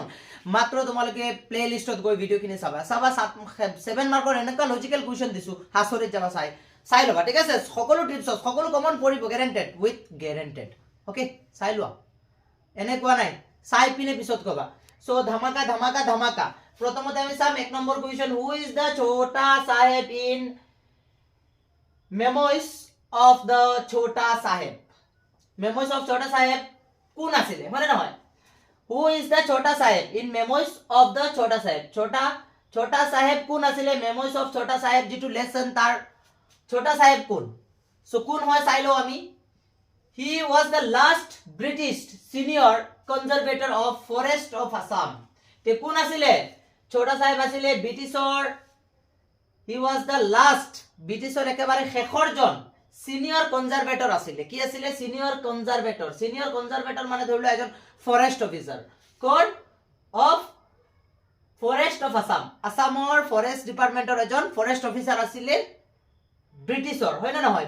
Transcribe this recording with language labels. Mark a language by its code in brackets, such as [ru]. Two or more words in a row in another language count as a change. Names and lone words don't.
[as] মাত্ৰ তোমালোকে প্লে লিষ্টত গৈ ভিডিঅ'খিনি চাবা 7 মাৰ্কৰ এনেকুৱা [en] logical question [as] দিছো, হাচৰিত যাবা চাই ল'বা, ঠিক আছে? সকলো টিপছ সকলো কমন পৰিব, [en] guaranteed with guaranteed. [as] অ'কে, চাই লোৱা, এনেকুৱা নাই চাই পিনে পিছত কবা। চ' ধামাকা প্ৰথমতে আমি চাম 1 নম্বৰ কুৱেশ্যন, [en] who is the Chota Sahab in Memoirs of the Chota Sahab. [as] মেম'ইজ অফ ছোটা সাহেব কোন আছিলে, হয়নে নহয়? [en] who is the Chota Sahab in Memoirs of the Chota Sahab. [as] ছোটা সাহেব কোন আছিলে মেম'ইজ অফ ছোটা সাহেব যিটো লেসন তাৰ ছোটা সাহেব কোন? সো কোন হয় চাই লও আমি। [en] he was the last British senior conservator of forest of Assam. [as] তে কোন আছিলে? ছোটা সাহেব আছিলে ব্রিটিশৰ, [en] he was the last British [as] একেবাৰে শেষৰজন [en] senior conservator [as] আছিলে। কি আছিলে? [en] senior conservator [as] মানে ধৰিলো এজন [en] forest officer. [as] কোন? [en] of forest of Assam, [as] আসামৰ [en] forest department [as] এজন [en] forest officer [as] আছিলে ব্ৰিটিছৰ, হয় না নহয়?